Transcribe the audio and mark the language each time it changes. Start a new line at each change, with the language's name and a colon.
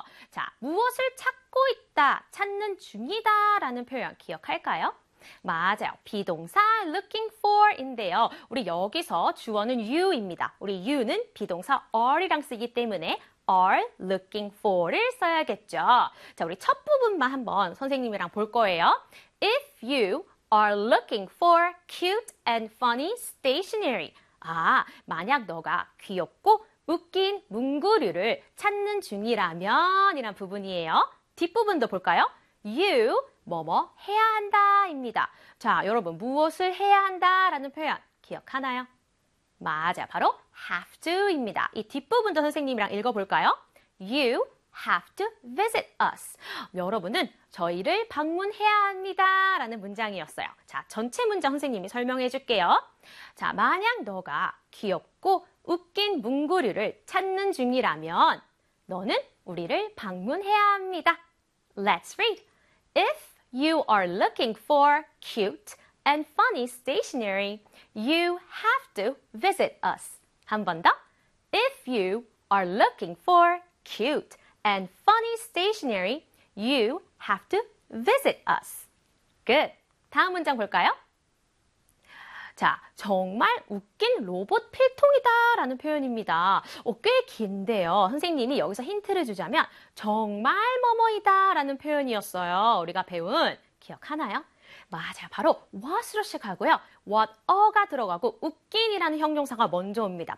Korean: 자, 무엇을 찾고 있다, 찾는 중이다 라는 표현 기억할까요? 맞아요. 비동사 looking for인데요. 우리 여기서 주어는 you입니다. 우리 you는 비동사 are이랑 쓰기 때문에 are looking for를 써야겠죠. 자, 우리 첫 부분만 한번 선생님이랑 볼 거예요.
English: If you are looking for cute and funny stationery.
Korean: 아, 만약 너가 귀엽고 웃긴 문구류를 찾는 중이라면 이란 부분이에요. 뒷부분도 볼까요? You 뭐뭐 해야 한다입니다. 자, 여러분, 무엇을 해야 한다라는 표현 기억하나요? 맞아, 바로 have to입니다. 이 뒷부분도 선생님이랑 읽어볼까요?
English: You have to visit us.
Korean: 여러분은 저희를 방문해야 합니다 라는 문장이었어요. 자, 전체 문장 선생님이 설명해 줄게요. 자, 만약 너가 귀엽고 웃긴 문구류를 찾는 중이라면 너는 우리를 방문해야 합니다.
English: Let's read. If you are looking for cute and funny stationery, you have to visit us.
Korean: 한 번 더.
English: If you are looking for cute and funny stationery, you have to visit us.
Korean: Good. 다음 문장 볼까요? 자, 정말 웃긴 로봇 필통이다 라는 표현입니다. 꽤 긴데요. 선생님이 여기서 힌트를 주자면 정말 뭐뭐이다 라는 표현이었어요. 우리가 배운 기억하나요? 맞아요. 바로 what으로 시작하고요. what, are가 들어가고 웃긴이라는 형용사가 먼저 옵니다.